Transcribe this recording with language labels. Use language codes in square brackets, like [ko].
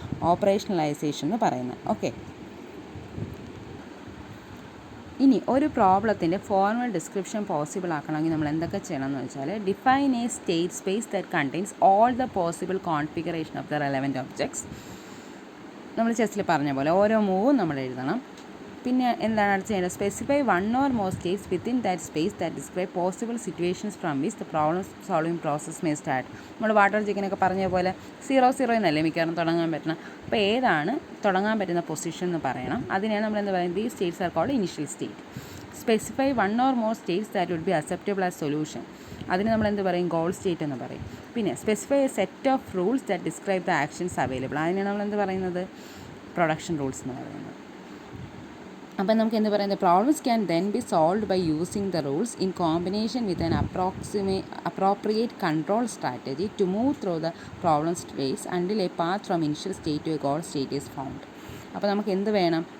[ml] ഓപ്പറേഷണലൈസേഷൻ എന്ന് പറയുന്നത്. ഓക്കെ, ഇനി ഒരു പ്രോബ്ലത്തിൻ്റെ ഫോർമൽ ഡിസ്ക്രിപ്ഷൻ പോസിബിൾ ആക്കണമെങ്കിൽ നമ്മൾ എന്തൊക്കെ ചെയ്യണം എന്ന് വെച്ചാൽ, [en] Define a state space that contains all the possible configuration of the relevant objects. [ml] നമ്മൾ ചെസ്സിൽ പറഞ്ഞ പോലെ ഓരോ മൂവും നമ്മൾ എഴുതണം. പിന്നെ എന്താണ് അടുത്ത് ചെയ്യേണ്ടത്? [en] Specify 1 or more states within that space that describe possible situations from which the problem solving process may start. [ml] നമ്മൾ വാട്ടർ ജഗിനൊക്കെ പറഞ്ഞ പോലെ 0 0 എന്നല്ലേ മിക്കവാറും തുടങ്ങാൻ പറ്റണം. അപ്പോൾ ഏതാണ് തുടങ്ങാൻ പറ്റുന്ന പൊസിഷൻ എന്ന് പറയണം. അതിനെയാണ് നമ്മൾ എന്താ പറയുന്നത്? [en] These states are called initial state. Specify 1 or more states that would be acceptable as solution. [ml] അതിന് നമ്മൾ എന്ത് പറയും? ഗോൾ സ്റ്റേറ്റ് എന്ന് പറയും. [en] പിന്നെ specify a set of rules that describe the actions available. [ml] അതിനാണ് നമ്മൾ എന്ത് പറയുന്നത്? പ്രൊഡക്ഷൻ റൂൾസ് എന്ന് പറയുന്നത്. അപ്പം നമുക്ക് എന്ത് പറയുന്നത്? [en] Problems can then be solved by using the rules in combination with an appropriate control strategy to move through the problem space until a path from initial state to a goal state is found. [ml] അപ്പോൾ നമുക്ക് എന്ത് വേണം?